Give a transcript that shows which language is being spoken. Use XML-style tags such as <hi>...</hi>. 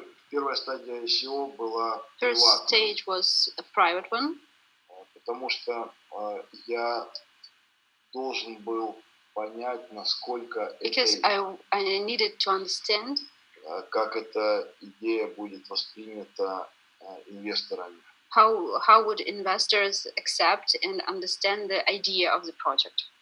<ru>Первая стадия ICO была</ru> <en>First</en> <ru>приватной.</ru> <en>stage was a private one.</en> <ru>Потому что я должен был понять, насколько</ru> <en>Because I needed to understand</en> <ru>как эта идея будет воспринята инвесторами.</ru> <en>How would investors accept and understand the idea of the project?</en>